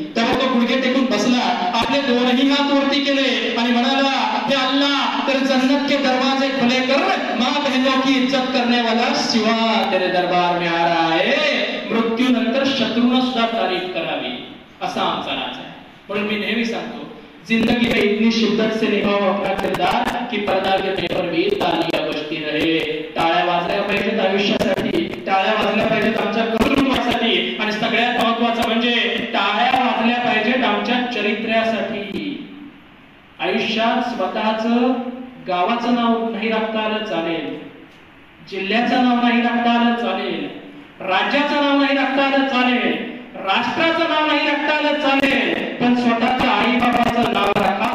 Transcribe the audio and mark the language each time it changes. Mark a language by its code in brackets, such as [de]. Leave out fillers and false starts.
[mr] तेव्हा तो गुडघे टेकून बसला, आपले दोनही हात वरती केले आणि म्हणाला, [hi] हे अल्लाह तेरे जन्नत के दरवाजे खुले कर, माँ बहनों की इज्जत करने वाला शिवा तेरे दरबार में आ रहा है. [mr] मृत्यूनंतर शत्रूंना सुद्धा तारीफ करावी असा आमचा नाच आहे. म्हणून मी नेहमी सांगतो, [hi] जिंदगी में इतनी शिद्दत से निभाओ अपना किरदार की पर्दा गिरने पर भी तालियां बजती रहे. [mr] टाळ्या वाजल्या पाहिजेत आयुष्यासाठी, टाळ्या वाजल्या पाहिजेत आमच्या कुटुंबासाठी आणि सगळ्यात महत्त्वाचं म्हणजे टाळ्या वाजल्या पाहिजेत आमच्या चरित्र्यासाठी. आयुष्यात स्वतःचं गावाचं नाव नाही राखता आलं चालेल, जिल्ह्याचं नाव नाही राखता आलं चालेल, राज्याचं नाव नाही राखता आलं चालेल, राष्ट्राचं नाव नाही राखता आलं चालेल, पण स्वतःच्या आई बाबाचं नाव राखा.